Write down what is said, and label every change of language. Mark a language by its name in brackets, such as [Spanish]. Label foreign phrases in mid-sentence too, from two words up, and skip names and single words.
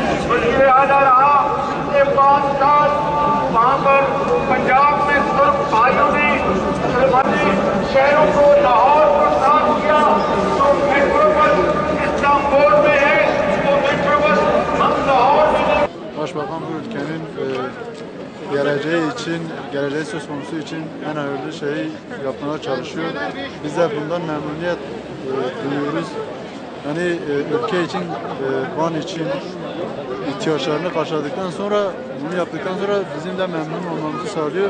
[Urdu] وزیر اعلیٰ رہا، پچھلے 5 سال وہاں پر پنجاب میں صرف بھائیوں نے شہروں کو، لاہور کو صاف کیا. تو [English] metro bus [Urdu] استنبول میں ہے، تو [English] metro bus [Urdu] ہم لاہور میں [Turkish] Başbakan bu ülkenin geleceği için, geleceği söz konusu için en hayırlı şeyi yapmaya çalışıyor. Biz de bundan memnuniyet duyuyoruz. Yani ülke için, Van için ihtiyaçlarını karşıladıktan sonra, bunu yaptıktan sonra bizim de memnun olmamızı sağlıyor.